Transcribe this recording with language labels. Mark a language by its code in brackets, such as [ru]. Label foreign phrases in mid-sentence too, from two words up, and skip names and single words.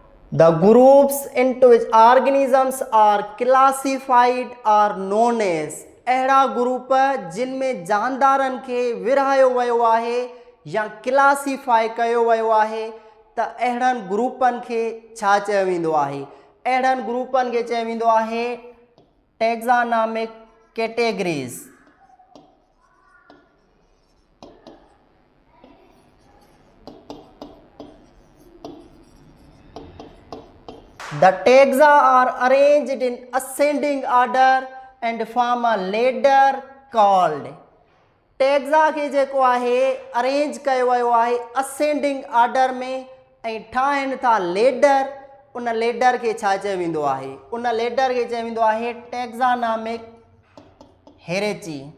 [en] The groups into which organisms are classified are known as, [sd] अहिड़ा ग्रुप जिनमें जानदारनि खे विरहायो वियो आहे या क्लासीफाई कयो वियो आहे त अहिड़नि ग्रुपनि खे छा चयो वेंदो आहे? अहिड़नि ग्रुपनि खे चयो वेंदो आहे [en] taxonomic categories. The taxa are arranged in ascending order and form a ladder called, [sd] टैक्सा खे जेको आहे अरेंज कयो वियो आहे [en] ascending order [sd] में ऐं ठाहिनि था लेडर। उन लेडर खे छा चयो वेंदो आहे? उन लेडर खे चयो वेंदो आहे [en] taxonomic hierarchy.